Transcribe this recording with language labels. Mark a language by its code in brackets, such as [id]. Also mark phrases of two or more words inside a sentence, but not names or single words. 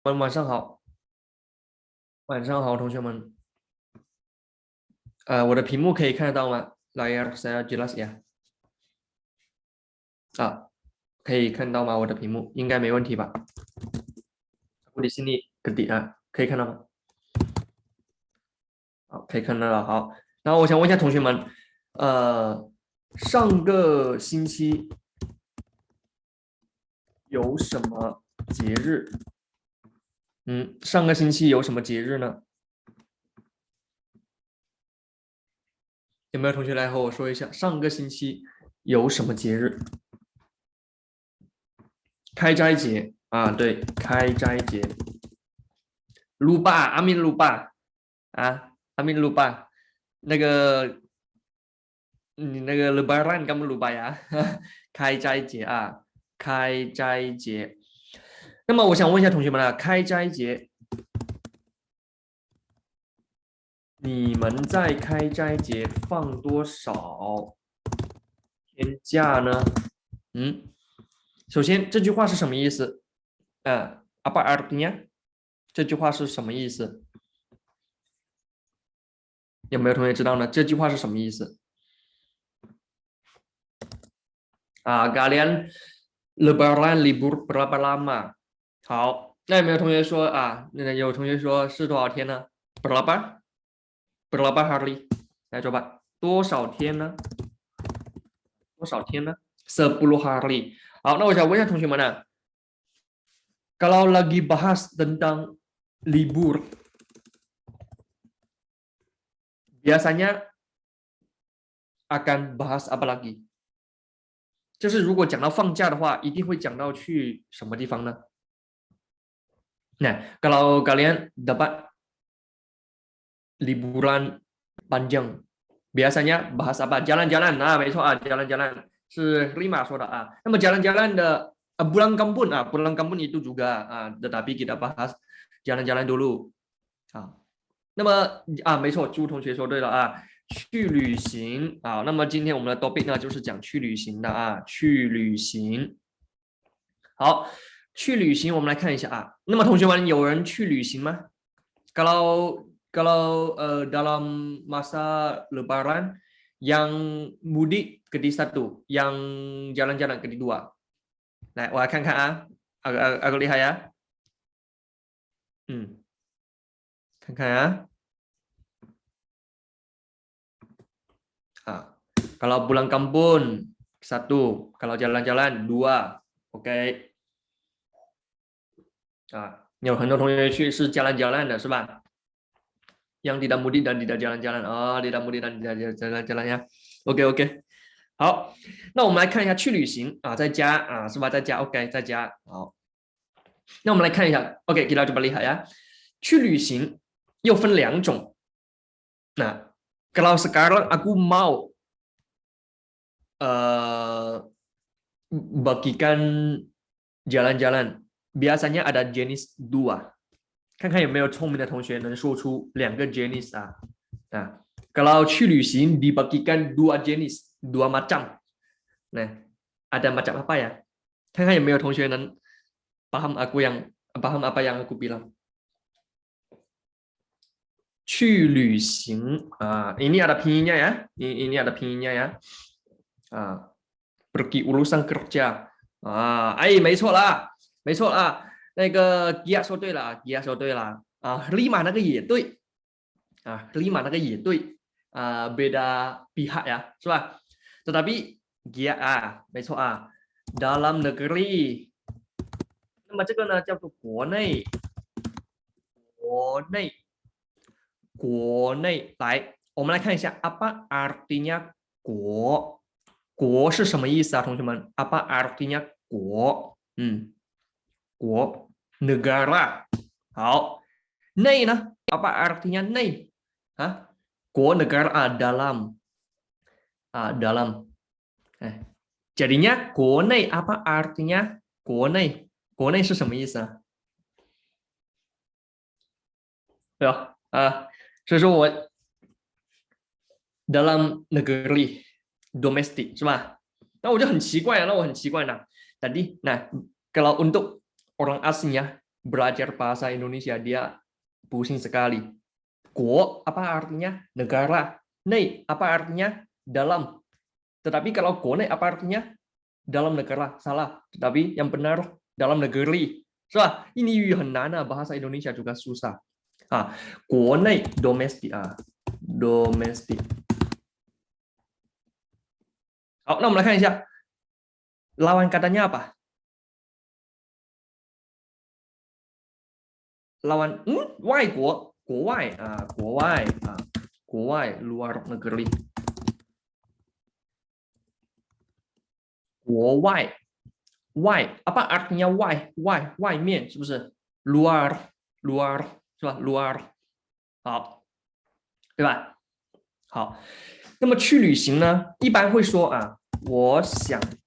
[zh] 晚上好，晚上好，同学们。我的屏幕可以看得到吗 ？ [id] Layar saya jelas ya？ [zh] 啊，可以看到吗？我的屏幕应该没问题吧？我的 [id] sini gede [zh] 啊，可以看到吗？好，可以看到了。好，然后我想问一下同学们，上个星期有什么节日？上个星期有什么节日呢？有没有同学来和我说一下，上个星期有什么节日？开斋节啊，对，开斋节。lupa amin lupa 啊，amin lupa 那个你那个 lebaran kamu lupa 呀？开斋节啊，开斋节。那么我想问一下同学们啊，开斋节，你们在开斋节放多少天假呢？首先这句话是什么意思 ？ [id] apa artinya？ [zh] 这句话是什么意思？有没有同学知道呢？这句话是什么意思？ [id] kalian lebaran libur berapa lama？ [zh] 好，那有没有同学说那有同学说是多少天呢 ？ [id] berapa berapa hari？ [zh] 来说吧，多少天呢？多少天呢？ [id] 10 hari。 [zh] 好，那我想问一下同学们呢 [id] ，kalau lagi bahas tentang libur，biasanya akan bahas apa lagi？ [zh] 就是如果讲到放假的话，一定会讲到去什么地方呢 ？ [id] Nah, kalau kalian dapat liburan panjang, biasanya bahas apa? Jalan-jalan. Nah, [zh] 没错啊 ，jalan-jalan 是 Rima 说的啊。 [id] 那么 jalan-jalan 的pulang kampung pulang kampung itu juga tetapi kita bahas jalan-jalan dulu 啊。 [zh] 那么没错，朱同学说对了啊，去旅行啊。那么今天我们的 topic 呢，就是讲去旅行的啊，去旅行。好，去旅行，我们来看一下啊。那么同学们，有人去旅行吗 [id] ？Kalau dalam masa Lebaran, yang mudik ke di satu, yang jalan-jalan ke di dua. [zh] 来，我来看看啊，agak厉害呀。 [id] 看看 kalau pulang kampung satu, kalau jalan-jalan dua, [zh] OK 有很多同学去是 jalan-jalan 的是吧？ [id] yang tidak mudik dan tidak jalan-jalan tidak mudik dan tidak jalan-jalan [zh] 呀。OK OK， 好，那我们来看一下去旅行在家是吧？在家 OK， 在家好。那我们来看一下 OK， [id] kita coba lihat ya， [zh] 去旅行又分两种。 [id] 那 kalau sekarang aku mau bagikan jalan-jalan， biasanya ada jenis dua。 [zh] 看看有没有聪明的同学能说出两个 [id] jenis kalau [zh] 去旅行 [id] dibagikan dua jenis, dua macam. Nah, ada macam apa ya? [zh] 看看有没有同学能 [id] paham apa yang aku bilang. [zh] 去旅行 ini ada pinginnya ya. [id] Ini ada pinginnya ya. Pergi urusan kerja. [zh] 没错啦，没错啦。那个 Gia 说对了，Gia 说对了立马那个也对立马那个也对 [id] beda pihak ya， [zh] 是吧？tetapi Gia 没错 [id] dalam negeri， [zh] 那么这个呢叫做国内，国内来，我们来看一下 [id] apa artinya [zh] 国，国是什么意思啊？同学们 [id] apa artinya [zh] 国？ [id] 国 negara [zh] 好，内呢 [id] apa artinya 内国 negara dalam dalam jadinya 国内 apa artinya 国内？ [zh] 国内是什么意思啊？对吧所以说我 [id] dalam negeri domestik [zh] 是吧？那我就很奇怪那我很奇怪 [id] tadi nah kalau untuk orang asing ya belajar bahasa Indonesia dia pusing sekali. Guo apa artinya? Negara. Nei apa artinya? Dalam. Tetapi kalau guo nei apa artinya? Dalam negara. Salah. Tetapi yang benar dalam negeri. Salah. Ini [zh] 语很难啊, [id] bahasa Indonesia juga susah. [zh] 国内 domestic 啊 domestic。好，那我们来看一下 [id] lawan katanya apa? [zh] Lawan 外国 国外 国外 国外 [id] luar negeri。 [zh] 国外 外 [id] apa artinya [zh] 外 外 外面是不是 luar luar 是吧 luar 好对吧好那么去旅行呢一般会说我想